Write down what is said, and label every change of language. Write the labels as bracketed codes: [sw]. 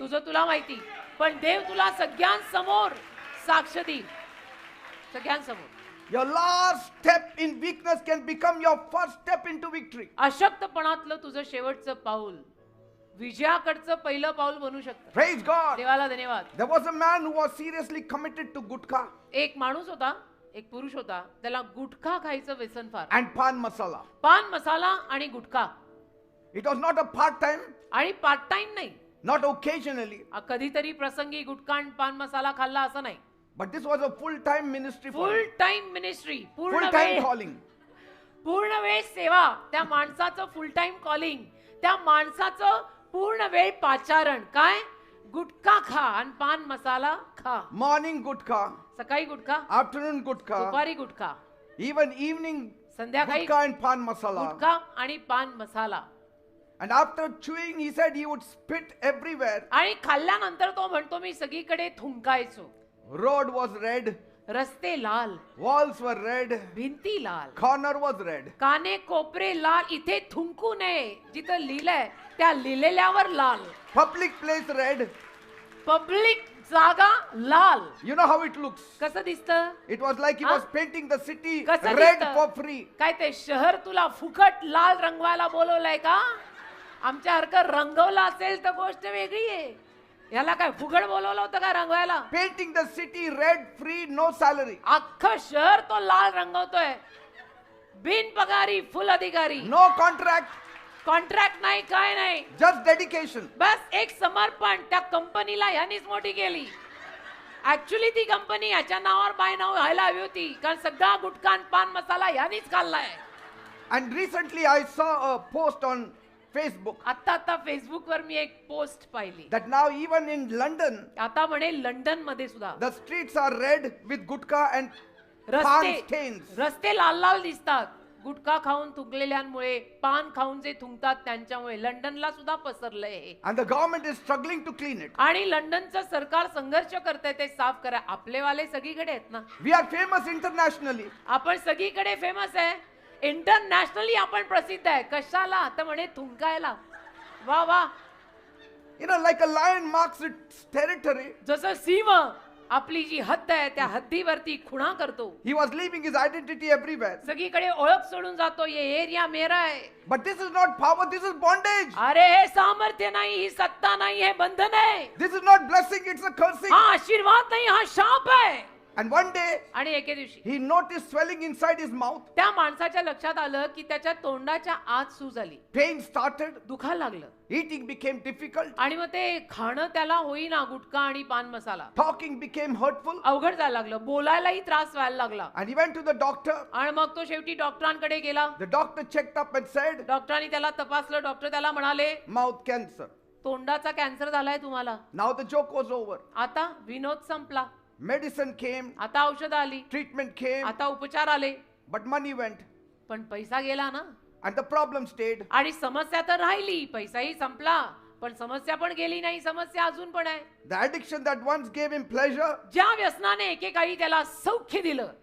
[mr] तुझं तुला माहिती, पण देव तुला सगळ्यांसमोर साक्ष देईल. सगळ्यांसमोर. [en] Your last step in weakness can become your first step into victory. [mr] अशक्तपणातलं तुझं शेवटचं पाऊल विजयाकडचं पहिलं पाऊल बनू शकतं. [en] Praise God. [mr] देवाला धन्यवाद. [en] There was a man who was seriously committed to gutka [mr] एक माणूस होता, एक पुरुष होता, त्याला गुटखा खायचं व्यसन फार. [en] and pan masala. [mr] पान मसाला आणि गुटखा. [en] It was not a part-time, [mr] आणि पार्ट टाइम नाही, [en] not occasionally, [mr] कधीतरी प्रसंगी गुटखा आणि पान मसाला खाल्ला असं नाही. [en] but this was a full-time ministry for full him. Time ministry, पूर्ण Full-time [mr] वेळ, [en] calling. [mr] पूर्ण वेळ सेवा. त्या माणसाचं [en] full time calling, [mr] त्या माणसाचं पूर्ण वेळ पाचारण. काय? गुटखा खा आणि पान मसाला खा. [en] Morning gutka, [mr] सकाळी गुटखा, [en] afternoon gutka, [mr] दुपारी गुटखा, [en] even evening [mr] संध्याकाळी [en] gutka and pan masala. [mr] गुटखा आणि पान मसाला. [en] And after chewing, he said he would spit everywhere. [mr] आणि खाल्ल्यानंतर तो म्हणतो मी सगळीकडे थुंकायचो. [en] Road was red, [mr] रस्ते लाल, [en] walls were red, [mr] भिंती लाल, [en] corner was red. [mr] काने कोपरे लाल. इथे थुंकू नये, जिथं लिहिलंय त्या लिहिलेल्यावर लाल. [en] Public place red. [mr] पब्लिक जागा लाल. [en] You know how it looks. [mr] कसं दिसतं? [en] It was like he Huh? was painting the city [mr] कसं [en] red [mr] दिसतं? [en] for free. [mr] काय ते शहर तुला फुकट लाल रंगवायला बोलवलंय का? आमच्यासारखं रंगवलं असेल तर गोष्ट वेगळी आहे. याला काय फुकट बोलवलं होतं का रंगवायला? [en] Painting the city red free, no salary. [mr] अख्खं शहर तो लाल रंगवतोय, बिन पगारी, फुल अधिकारी. [en] No contract, [mr] कॉन्ट्रॅक्ट नाही, काय नाही, [en] just dedication. [mr] बस एक समर्पण. त्या कंपनीला ह्यानीच मोठी केली. ऍक्च्युली ती कंपनी याच्या नावावर बाय नाव व्हायला हवी होती, कारण सगळा गुटखा आणि पान मसाला ह्यानीच खाल्लाय. [en] And recently I saw a post on Facebook [mr] आता फेसबुकवर मी एक पोस्ट पाहिली. [en] that now even in London, [mr] आता म्हणे लंडन मध्ये सुद्धा [en] the streets are red with gutka and pan [mr] रस्ते [en] stains. [mr] रस्ते लाल लाल दिसतात. गुटखा खाऊन थुंकलेल्यांमुळे, पान खाऊन जे थुंकतात त्यांच्यामुळे लंडनला सुद्धा पसरलंय हे. [en] And the government is struggling to clean it. [mr] आणि लंडनचं सरकार संघर्ष करतंय ते साफ करा. आपलेवाले सगळीकडे आहेत ना. [en] We are famous internationally. [mr] आपण सगळीकडे फेमस आहे, इंटरनॅशनली आपण प्रसिद्ध आहे. कशाला? तर म्हणे थुंकायला. वा वा. [en] You know, like a lion marks its territory. [mr] जसं सिंह आपली जी हद्द आहे त्या हद्दीवरती खुणा करतो, [en] He was leaving his identity everywhere. [mr] सगळीकडे ओळख सोडून जातो. [hi] ये एरिया मेरा [mr] आहे. [en] But this is not power, this is bondage. [mr] अरे हे सामर्थ्य नाही, ही सत्ता नाही, हे बंधन आहे. [en] This is not blessing, it's a cursing. [mr] हा आशीर्वाद नाही, हा शाप आहे. [en] And one day, [mr] आणि एके दिवशी [en] he noticed swelling inside his mouth. [mr] त्या माणसाच्या लक्षात आलं की त्याच्या तोंडाच्या आत सूज आली, [en] Pain started. [mr] दुखायला लागलं. [en] Eating became difficult. [mr] आणि मग ते खाणं त्याला होईना, गुटखा आणि पान मसाला. [en] Talking became hurtful. [mr] अवघड जायला लागलं, बोलायलाही त्रास व्हायला लागला. [en] And he went to the doctor. [mr] आणि मग तो शेवटी डॉक्टरांकडे गेला. [en] The doctor checked up and said, [mr] डॉक्टरांनी त्याला तपासलं. डॉक्टर त्याला म्हणाले [en] mouth cancer. [mr] तोंडाचा कॅन्सर झालाय तुम्हाला. [en] Now the joke was over. [mr] आता विनोद संपला. [en] Medicine came, [mr] आता औषध आली, [en] treatment came, [mr] आता उपचार आले, [en] but money went. [mr] पण पैसा गेला ना. [en] And the problem stayed. [mr] आणि समस्या तर राहिली, पैसाही संपला, पण समस्या पण गेली नाही. समस्या अजून पण आहे. [en] The addiction that once gave him pleasure [mr] ज्या व्यसनाने एकेकाळी त्याला सौख्य दिलं,